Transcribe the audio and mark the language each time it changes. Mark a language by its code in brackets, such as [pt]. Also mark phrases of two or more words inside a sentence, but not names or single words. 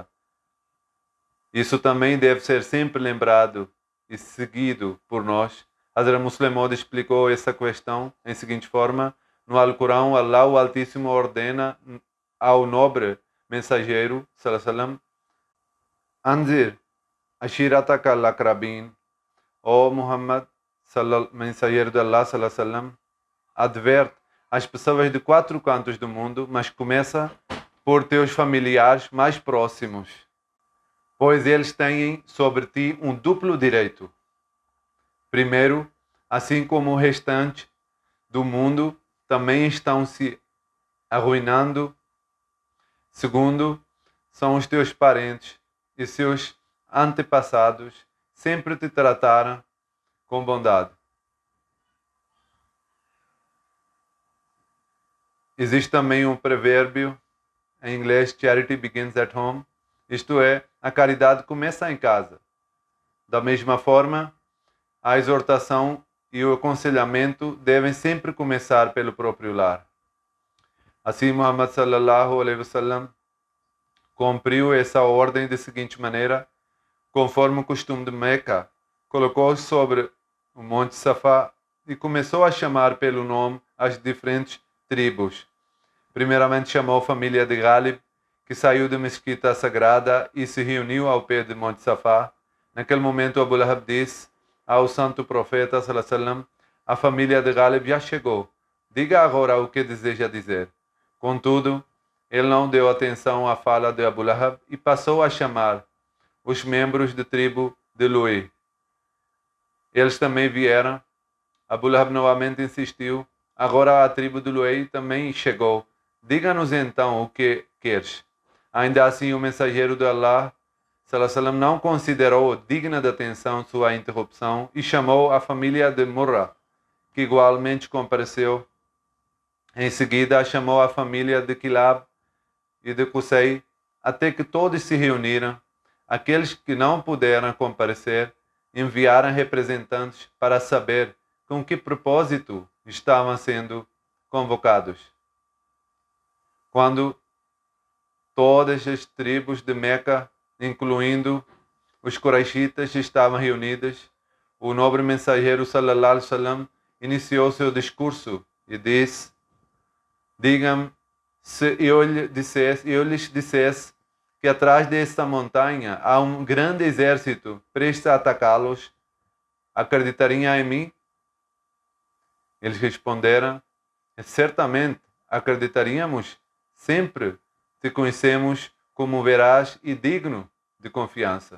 [pt] Isso também deve ser sempre lembrado e seguido por nós. Hazrat Muslim Maud explicou essa questão em seguinte forma: no Alcorão, Allah o Altíssimo ordena ao nobre mensageiro, [ar] صلى الله عليه وسلم, أنذر عشيرتك الأقربين, ó Muhammad, [pt] mensageiro de Allah, [ar] صلى الله عليه وسلم, [pt] adverte as pessoas de 4 cantos do mundo, mas começa por teus familiares mais próximos, pois eles têm sobre ti um duplo direito. Primeiro, assim como o restante do mundo também estão se arruinando. Segundo, são os teus parentes e seus antepassados sempre te trataram com bondade. Existe também um provérbio em inglês, [en] charity begins at home, [pt] isto é, a caridade começa em casa. Da mesma forma, a exortação e o aconselhamento devem sempre começar pelo próprio lar. Assim, Muhammad [ar] صلى الله عليه وسلم [pt] cumpriu essa ordem da seguinte maneira: conforme o costume de Meca, colocou-se sobre o Monte Safa e começou a chamar pelo nome as diferentes tribos. Primeiramente chamou a família de Ghalib, que saiu da mesquita sagrada e se reuniu ao pé de Monte Safa. Naquele momento, Abu Lahab disse ao santo profeta [ar] صلى الله عليه وسلم: [pt] a família de Ghalib já chegou. Diga agora o que deseja dizer. Contudo, ele não deu atenção à fala de Abu Lahab e passou a chamar os membros da tribo de Luí. Eles também vieram. Abu Lahab novamente insistiu. Agora a tribo de Luí também chegou. Diga-nos então o que queres. Ainda assim, o mensageiro de Allah [ar] صلى الله عليه وسلم, [pt] não considerou digna de atenção sua interrupção e chamou a família de Murra, que igualmente compareceu. Em seguida, chamou a família de Kilab e de Qusay, até que todos se reuniram. Aqueles que não puderam comparecer enviaram representantes para saber com que propósito estavam sendo convocados. Quando todas as tribos de Meca, incluindo os Quraishitas, estavam reunidas, o nobre mensageiro [ar] صلى الله عليه وسلم [pt] iniciou seu discurso e disse: digam, se eu lhes dissesse que atrás desta montanha há um grande exército prestes a atacá-los, acreditariam em mim? Eles responderam: certamente acreditaríamos, sempre te conhecemos como veraz e digno de confiança.